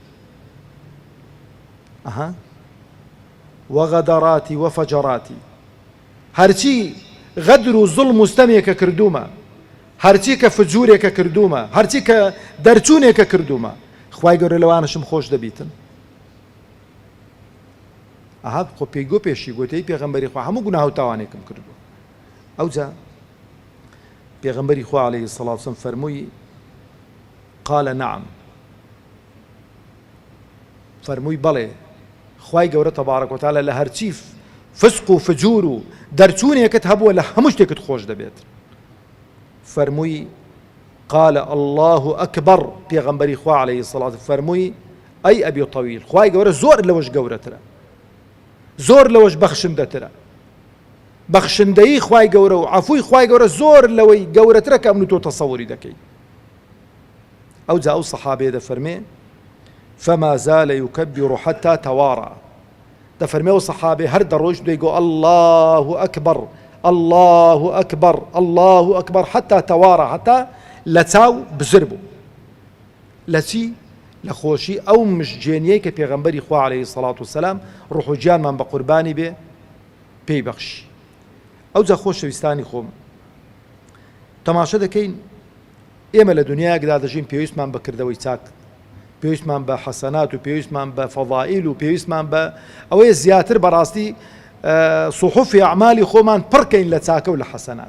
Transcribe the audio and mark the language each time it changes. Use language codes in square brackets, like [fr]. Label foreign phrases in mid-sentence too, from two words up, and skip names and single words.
[ar] وەغەدەڕاتی وەفەجەڕاتی، [ckb] هەرچی غەدر و زوڵم و ستەمێکە کردومە، هەرچی کە فجوورێکە کردومە، هەرچی کە دەرچوونێکە کردومە، خوای گەورە لەوانشم خۆش دەبیتن. خۆ پێیگۆ پێشی گوتەی پێغەمبەری خوا هەموو گوناه و تاوانێکم کردووە. ئەوجا پێغەمبەری خوا [ar] عەلەیهی سەڵات وسەلام [ckb] فەرمووی [ar] قال نعم، [ckb] فەرمووی بەڵێ، خوای گەورە [ar] تەبارەک وتعالە [ckb] لە هەرچی فسق و فجور و دەرچوونێکت هەبووە لە هەموو شتێکت خۆش دەبێت. فەرمووی [ar] قال الله ئەکبەر، [ckb] پێغەمبەری خوا [ar] عەلەیهی سەڵات [ckb] فەرمووی ئەی ئەبی طەویل، خوای گەورە زۆر لەوەش گەورەترە، زۆر لەوەش بەخشندەترە. بەخشندەیی خوای گەورە و عەفووی خوای گەورە زۆر لەوەی گەورەترە کە ئەمن تۆ تەسەووری دەکەی. ئەوجا ئەو سەحابەیە دەفەرمێ [ar] فما زال يكبر حتى توارى، [ckb] دەفەرمێ ئەو سەحابێ هەر دەڕۆیشت دەیگۆ [ar] الله ئەکبەر الله ئەکبەر الله ئەکبەر حتى توارى، [ckb] حتى لە چاو بزر بوو. لە چی؟ لە خۆشی ئەو مژجێنیەی کە پێغەمبەری خوا [ar] عەلەیهی سەڵات وسەلام [ckb] ڕوح و گیانمان بە قوربانی بێ پێی بەخشی. ئەوجا خۆشەویستانی خۆم، تەماشە دەکەین ئێمە لە دنیاکدا دەژین پێویستمان بە کردەوەی چاک، پێویستمان بە حەسەنات و پێویستمان بە فەضائیل و پێویستمان بە ئەوەیە زیاتر بەڕاستی سوحوفی ئەعمالی خۆمان پڕکەین لە چاکە و لە حەسەنات.